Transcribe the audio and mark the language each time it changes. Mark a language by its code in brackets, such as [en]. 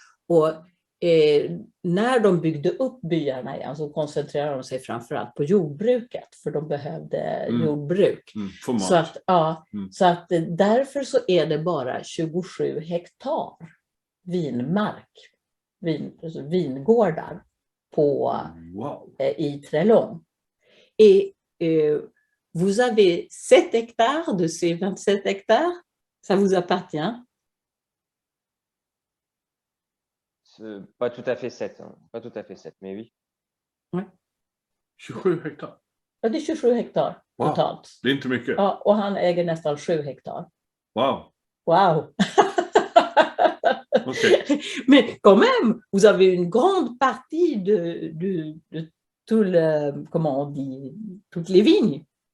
[sv] Och när de byggde upp byarna igen så koncentrerade de sig framförallt på jordbruket, för de behövde jordbruk. Så att, så att därför så är det bara 27 hektar vinmark, alltså vingårdar på, i Trelong. [fr] Et vous avez 7 hectares de ces 27 hectares, ça vous appartient? Pas tout à fait 7, hein. Pas tout à fait 7, mais oui. Ouais. [sv] 27 hektar? Ja, det är 27 hektar totalt. Det är inte mycket. Ja, och han äger nästan 7 hektar. Wow. Wow. Okay. [fr] Mais quand même, vous avez une grande partie de tout le, comment on dit, toutes les vignes.